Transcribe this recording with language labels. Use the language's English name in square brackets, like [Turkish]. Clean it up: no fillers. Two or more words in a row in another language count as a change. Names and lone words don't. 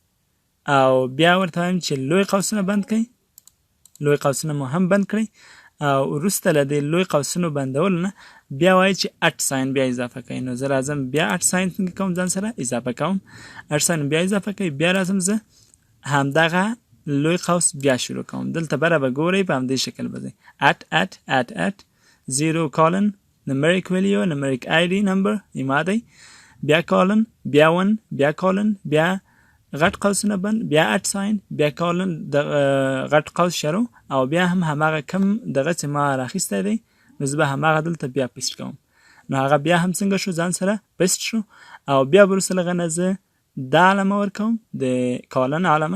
[Pashto] او بیا ورته وایم چې لوی قوسونه بند کړئ لوی قوسونه مو هم بند کړئ او وروسته له دې لوی قوسونو بندولو نه بیا وایي چې [English] at sign [Pashto] بیا اضافه کوئ نو زه راځم بیا [English] at sign [Pashto] څنګه کوم ځان سره اضافه کوم [English] at sign [Pashto] بیا اضافه کوئ بیا راځم زه همدغه لوی قوس بیا شروع کوم دلته بره به ګورئ په همدې شکل به ځئ اټ 0 کالن [English] numeric value numeric ID number [Pashto] ایما دی بیا کالن بیا 1 بیا کالن بیا غټ قوسونه بند بیا [English] at sign [Pashto] بیا کالن د غټ قوس شروع او بیا هم هماغه کم دغه چې ما راخیستی دی نو زه به هماغه دلته بیا پیسټ کوم نو هغه بیا هم څنګه شو ځان سره پیسټ شو او بیا به وروسته لغه نه زه دا علامه ورکوم د کالن علامه